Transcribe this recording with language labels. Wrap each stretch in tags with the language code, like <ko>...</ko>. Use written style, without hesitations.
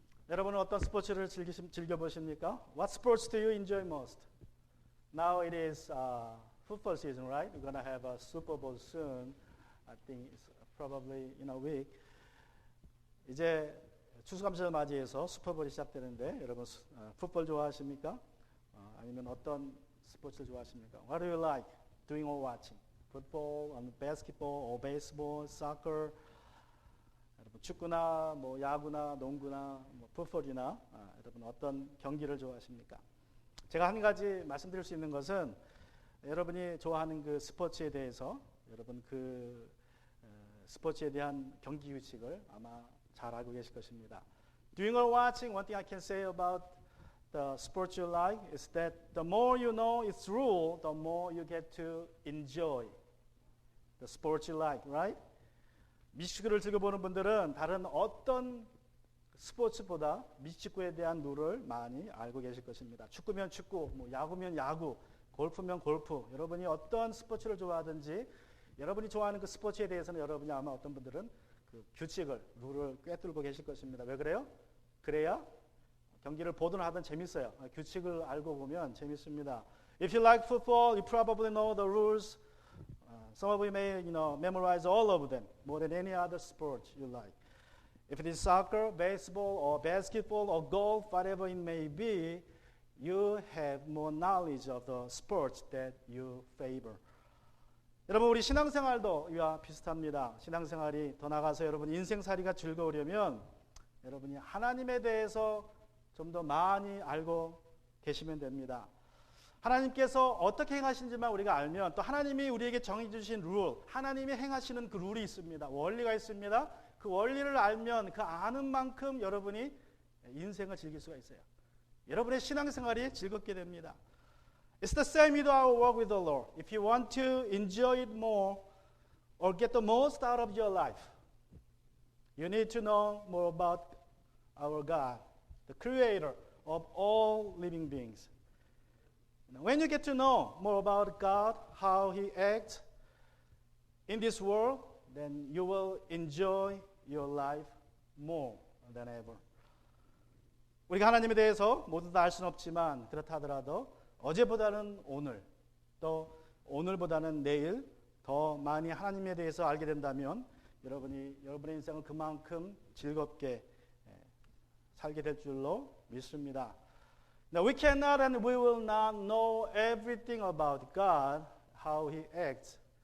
<ko>여러분은 어떤 스포츠를 즐겨보십니까?</ko> <en>What sports do you enjoy most? Now it is football season, right? We're going to have a Super Bowl soon. I think it's probably in a week.</en> <ko>이제 추수감사를 맞이해서 슈퍼볼이 시작되는데 여러분 풋볼 좋아하십니까? 아니면 어떤 스포츠를 좋아하십니까?</ko> <en>What do you like doing or watching? Football, basketball, or baseball, soccer?</en> <ko>여러분 축구나 뭐 야구나 농구나 뭐 풋볼이나 여러분 어떤 경기를 좋아하십니까? 제가 한 가지 말씀드릴 수 있는 것은 여러분이 좋아하는 그 스포츠에 대해서 여러분 그 스포츠에 대한 경기 규칙을 아마 잘 알고 계실 것입니다.</ko> <en>Doing or watching, one thing I can say about the sports you like is that the more you know its rule, the more you get to enjoy the sports you like, right?</en> <ko>미식축구를 즐겨보는 분들은 다른 어떤 스포츠보다 미식축구에 대한 룰을 많이 알고 계실 것입니다. 축구면 축구, 뭐 야구면 야구, 골프면 골프. 여러분이 어떤 스포츠를 좋아하든지 여러분이 좋아하는 그 스포츠에 대해서는 여러분이 아마 어떤 분들은 그 규칙을, 룰을 꿰뚫고 계실 것입니다. 왜 그래요? 그래야 경기를 보든 하든 재밌어요. 규칙을 알고 보면 재밌습니다.</ko> <en>If you like football, you probably know the rules. Some of you may, memorize all of them more than any other sport you like. If it is soccer, baseball, or basketball, or golf, whatever it may be, you have more knowledge of the sports that you favor.</en> <ko>여러분 우리 신앙생활도 이와 비슷합니다. 신앙생활이 더 나가서 여러분 인생살이가 즐거우려면 여러분이 하나님에 대해서 좀 더 많이 알고 계시면 됩니다. 하나님께서 어떻게 행하시는지만 우리가 알면 또 하나님이 우리에게 정해 주신 룰, 하나님이 행하시는 그 룰이 있습니다. 원리가 있습니다. 그 원리를 알면 그 아는 만큼 여러분이 인생을 즐길 수가 있어요. 여러분의 신앙생활이 즐겁게 됩니다.</ko> <en>It's the same with our walk with the Lord. If you want to enjoy it more or get the most out of your life, you need to know more about our God, the creator of all living beings. When you get to know more about God, how He acts in this world, then you will enjoy your life more than ever.</en> <ko>우리가 하나님에 대해서 모두 다 알 수는 없지만 그렇다 하더라도 어제보다는 오늘, 또 오늘보다는 내일 더 많이 하나님에 대해서 알게 된다면 여러분의 인생을 그만큼 즐겁게 살게 될 줄로 믿습니다.</ko> <en>Now we cannot and we will not know everything about God, how He acts.</en>